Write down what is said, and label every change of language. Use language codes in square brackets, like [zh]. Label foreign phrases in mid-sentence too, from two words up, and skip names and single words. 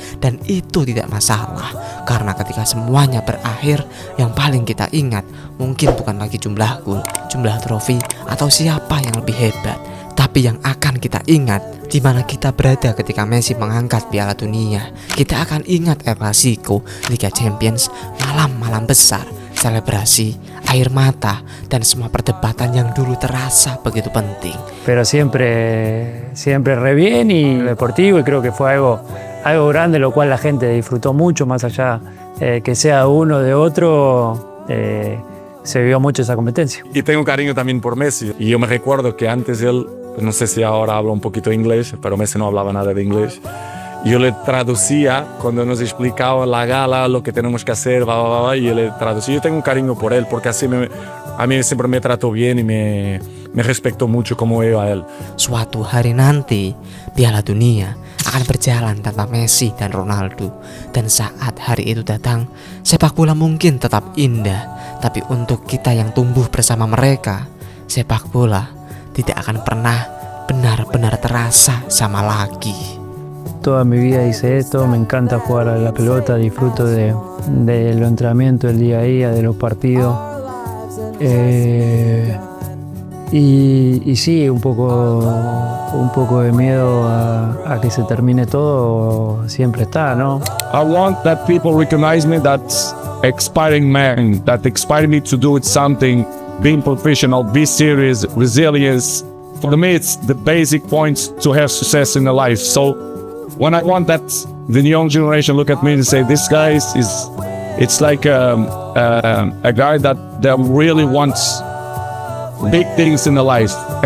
[id] Dan itu tidak masalah, karena ketika semuanya berakhir, yang paling kita ingat mungkin bukan lagi jumlah gol, jumlah trofi, atau siapa yang lebih hebat, tapi yang akan kita ingat di mana kita berada ketika Messi mengangkat Piala Dunia. Kita akan ingat El Clasico, Liga Champions, malam-malam besar, selebrasi, air mata, dan semua perdebatan yang dulu terasa begitu penting. [es] Pero siempre re bien y deportivo, y creo que fue algo grande, lo cual la gente disfrutó mucho, más allá que sea uno de otro. Se vivió mucho esa competencia. Y tengo cariño también por Messi. Y yo me recuerdo que antes él, no sé si ahora habla un poquito inglés, pero Messi no hablaba nada de inglés. Yo le traducía cuando nos explicaba la gala, lo que tenemos que hacer, y yo le traducía. Yo tengo un cariño por él, porque así a mí siempre me trató bien y me respetó mucho como yo a él. [id] Suatu hari nanti, Piala Dunia akan berjalan tanpa Messi dan Ronaldo. Dan saat hari itu datang, sepak bola mungkin tetap indah, tapi untuk kita yang tumbuh bersama mereka, sepak bola tidak akan pernah benar-benar terasa sama lagi. [es] Toda mi vida hice esto, me encanta jugar a la pelota, disfruto de los entrenamientos, del día a día, de los partidos. Y sí, un poco de miedo a que se termine todo siempre está, ¿no? [en] I want that people recognize me that's inspiring man, that inspire me to do something, being professional, be serious, resilience. For me, it's the basic points to have success in the life. So when I want that the young generation look at me and say, this guy it's like a guy that really wants big things in the life, a good man.